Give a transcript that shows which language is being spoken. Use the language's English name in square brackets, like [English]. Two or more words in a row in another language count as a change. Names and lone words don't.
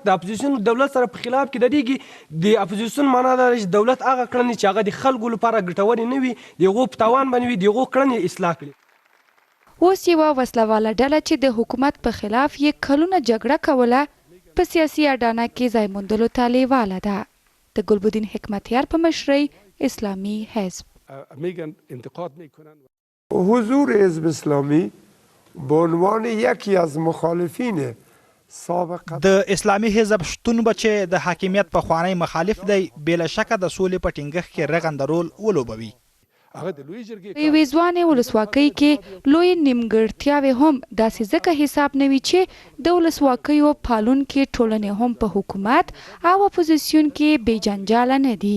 [Pashto] د اپوزیشن دولت سره په خلاف کې درېږي. د اپوزیشن معنا دا چې دولت هغه کړنې چې هغه د خلکو لپاره ګټورې نه وي د هغو په تاوان باندې وي، د هغو کړنې اصلاح کړي. اوس یوه وسله واله ډله چې د حکومت په خلاف یې کلونه جګړه کوله په سیاسي اډانه کې ځای موندلو ته لیواله ده. د ګلبدین حکمتیار په مشرۍ اسلامی حزب [Persian] میگن انتقاد میکنن. حضور حزب اسلامی به عنوان یکی از مخالفین سابق [Pashto] د اسلامی حزب شتون به چې د حاکمیت په خوانی مخالف دی، بلا شکه د سولې په ټینګښت کې رغنده رول ولوبوي. یوې ځوانې ولسواکۍ کې لوی نیمګړتیاوې هم داسې ځکه حساب نه وي چې د ولسواکیو پالونکي ټولنې هم په حکومت او اپوزیسیون کې بې جنجاله نه دي.